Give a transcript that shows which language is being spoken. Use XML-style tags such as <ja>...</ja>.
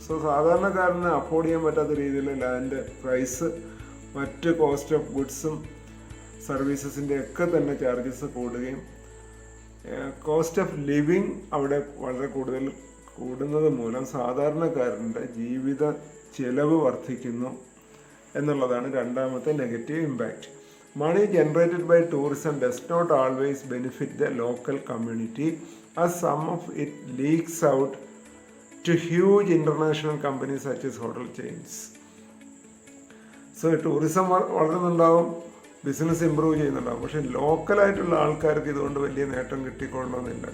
<ml>So സാധാരണക്കാരന് afford ചെയ്യാൻ പറ്റാത്ത രീതിയിൽ ലാൻഡ് പ്രൈസ്, മറ്റ് കോസ്റ്റ് ഓഫ് ഗുഡ്സും സർവീസസിൻ്റെ ഒക്കെ തന്നെ ചാർജസ് കൂടുകയും കോസ്റ്റ് ഓഫ് ലിവിങ് അവിടെ വളരെ കൂടുതൽ കൂടുന്നത് മൂലം സാധാരണക്കാരൻ്റെ ജീവിത ചെലവ് വർദ്ധിക്കുന്നു എന്നുള്ളതാണ് രണ്ടാമത്തെ negative impact.</ml> <en>Money generated by tourism does not always benefit the local community, as some of it leaks out to huge international companies such as hotel chains.</en> <ml>So tourism വളരുന്നുണ്ടാവും, business improve ചെയ്യുന്നുണ്ടാവും, പക്ഷേ ലോക്കലായിട്ടുള്ള ആൾക്കാർക്ക് ഇതുകൊണ്ട് വലിയ നേട്ടം കിട്ടിക്കൊള്ളണമെന്നില്ല.</ml>